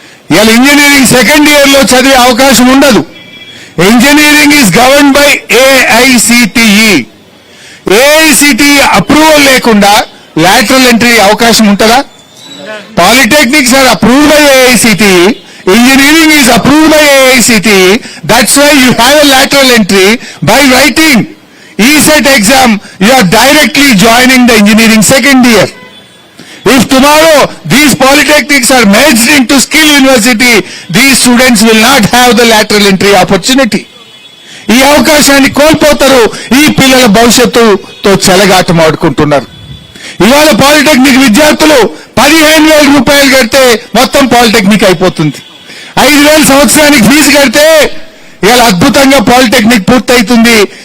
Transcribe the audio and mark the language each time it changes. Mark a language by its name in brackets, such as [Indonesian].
[Telugu] ఇవాళ engineering second year లో చదివే అవకాశం ఉండదు. [English] Engineering is govern by AICTE. [Telugu] AICTE approval లేకుండా లాటరల్ ఎంట్రీ అవకాశం ఉంటుందా? [English] Polytechnics are approved by AICTE. Engineering is approved by AICTE. That's why you have a lateral entry. By writing ESET exam, you are directly joining the engineering second year. If tomorrow these polytechnics are merged into skill university, these students will not have the lateral entry opportunity. [Telugu] ఈ అవకాశాన్ని కోల్పోతారు. ఈ పిల్లల భవిష్యత్తుతో చెలగాటం ఆడుకుంటున్నారు. ఇవాళ polytechnic విద్యార్థులు 15,000 రూపాయలు కడితే మొత్తం పాలిటెక్నిక్ అయిపోతుంది. 5,000 సంవత్సరానికి ఫీజు కడితే ఇవాళ అద్భుతంగా పాలిటెక్నిక్ పూర్తవుతుంది.